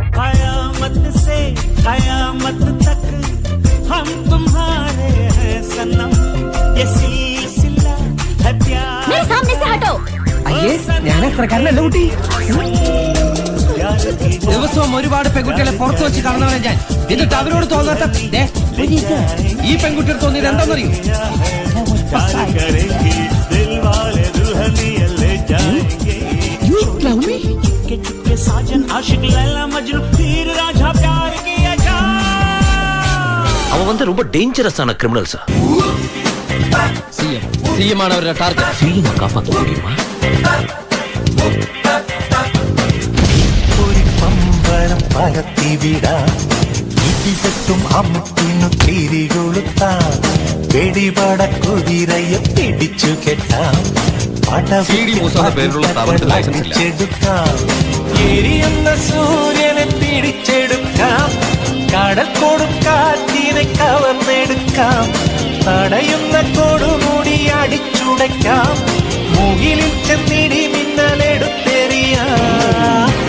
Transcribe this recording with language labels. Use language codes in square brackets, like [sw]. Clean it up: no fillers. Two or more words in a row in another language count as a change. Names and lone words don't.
[ml] അയ്യേ, ഞാൻ അത്രക്കാരനല്ല കുട്ടി. ദിവസവും ഒരുപാട് പെൺകുട്ടികളെ പുറത്തു വെച്ച് കാണുന്നവരെ ഞാൻ. എന്നിട്ട് അവരോട് തോന്നാത്ത ഈ പെൺകുട്ടികൾ തോന്നിയത് എന്താണെന്നറിയോ? [ta] அவன் வந்து ரொம்ப [en] dangerous criminal [ta] சார். [ml] CM ആണ് അവരുടെ ടാർഗറ്റ്. [ta] CM காப்பாற்ற முடியுமா? [ml] ഒരു പമ്പരം പരത്തിവിടാം, ഇതിട്ടും അമ്മത്തിനു തിരികൊളുത്താം, വെടിപട കുതിരയെ പിടിച്ചു കെട്ടാം, പടവെടുക്കാം, എരിയുന്ന സൂര്യനെ പിടിച്ചെടുക്കാം, കടൽ കൊടുക്കാറ്റിനെ കവർന്നെടുക്കാം, തടയുന്ന കൊടുമുടി അടിച്ചുടയ്ക്കാം, മുകിലിൽ ചെന്നിടി മിന്നലെടുത്തെറിയാം.